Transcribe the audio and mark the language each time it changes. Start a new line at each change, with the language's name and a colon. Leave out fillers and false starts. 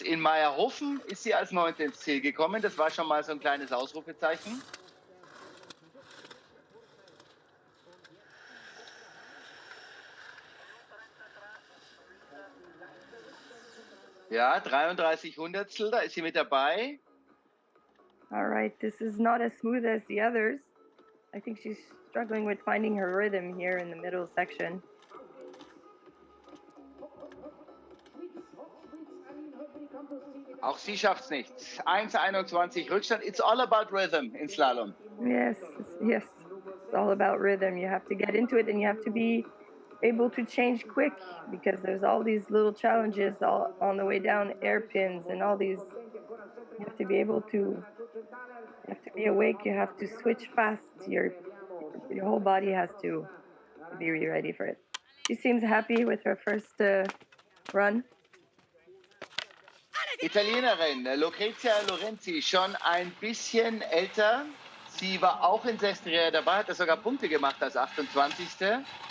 German: In Meierhofen ist sie als Neunte ins Ziel gekommen. Das war schon mal so ein kleines Ausrufezeichen. Ja, 33 Hundertstel, da ist sie mit dabei.
English: All right, this is not as smooth as the others. I think she's struggling with finding her rhythm here in the middle section.
German: Auch sie schafft es nicht. 1,21 Rückstand.
English: It's all about rhythm in Slalom. Yes, yes. It's all about rhythm. You have to get into it and you have to be able to change quick because there's all these little challenges all on the way down, airpins and all these. You have to be able to, you have to be awake. You have to switch fast. Your whole body has to be really ready for it. She seems happy with her first run.
German: Italienerin Lucrezia Lorenzi, schon ein bisschen älter. Sie war auch in Sestriere dabei, hat sogar Punkte gemacht als 28.